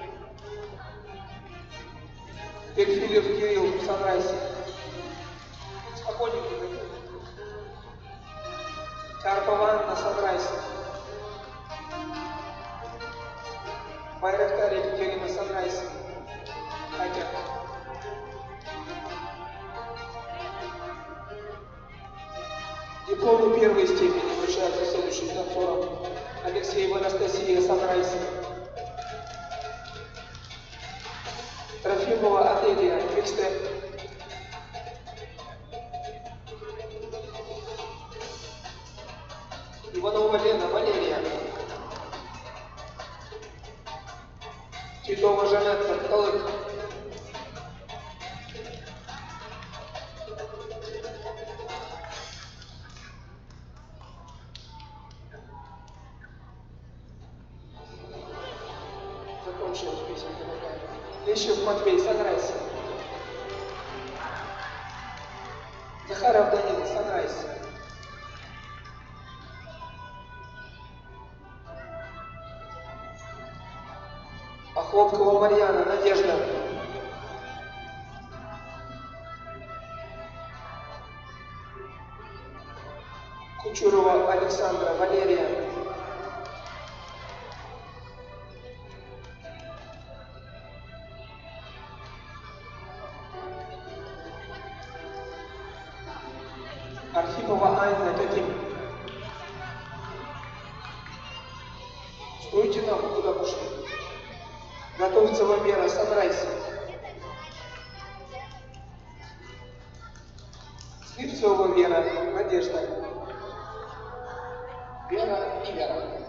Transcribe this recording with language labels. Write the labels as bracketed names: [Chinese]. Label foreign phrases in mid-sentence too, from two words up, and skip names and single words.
[Russian] Перфилев Кирилл. Санрайз. Спокойненько. Карпова Анна. Санрайз. Байрактар Екатерина. Санрайз. Хакер. Дипломы первой степени вручаются следующим танцорам. Алексеева Анастасия. Санрайз. Трофимова Аделия. Бикстеп. Иванова Лена. Валерия. Титова Жанетта. Каталог. Закончилась песенка такая. Лещев Матвей. Санрайз. Захаров Данил, Санрайз. Охлопкова Марьяна, Надежда. Кучурова Александра, Валерия. Архипова Айна, Катим. Стойте там, куда пошли. Готовцева Вера, Санрайз. Слепцова Вера, Надежда. Вера и Вера.